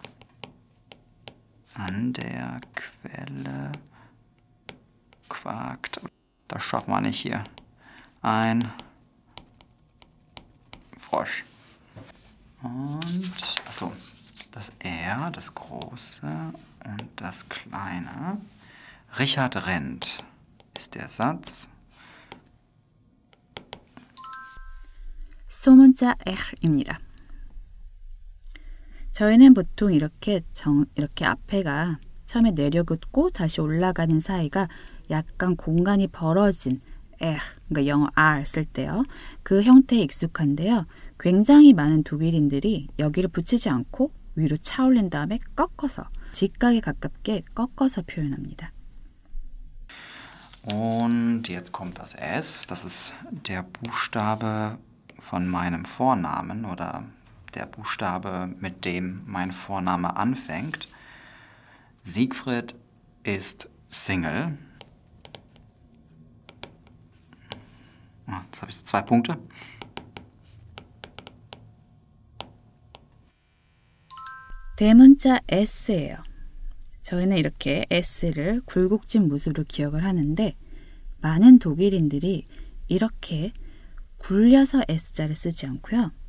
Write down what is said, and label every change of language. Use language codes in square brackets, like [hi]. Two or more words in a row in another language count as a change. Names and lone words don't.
[de] An der Quelle quakt, das schaffen wir nicht hier, ein Frosch. Und, achso. Das R, das große und das kleine. Richard rennt ist der Satz. [ko] 소문자 R입니다. 저희는 보통 이렇게 앞에가 처음에 내려긋고 다시 올라가는 사이가 약간 공간이 벌어진 R, 그러니까 영어 R 쓸 때요. 그 형태에 익숙한데요. 굉장히 많은 독일인들이 여기를 붙이지 않고 위로 차 올린 다음에 꺾어서 직각에 가깝게 꺾어서 표현합니다. [de] Und jetzt kommt das S. Das ist der Buchstabe von meinem Vornamen oder der Buchstabe, mit dem mein Vorname anfängt. Siegfried ist Single. Jetzt habe ich 2 Punkte. [ko] 대문자 S예요. 저희는 이렇게 S를 굴곡진 모습으로 기억을 하는데 많은 독일인들이 이렇게 굴려서 S자를 쓰지 않고요.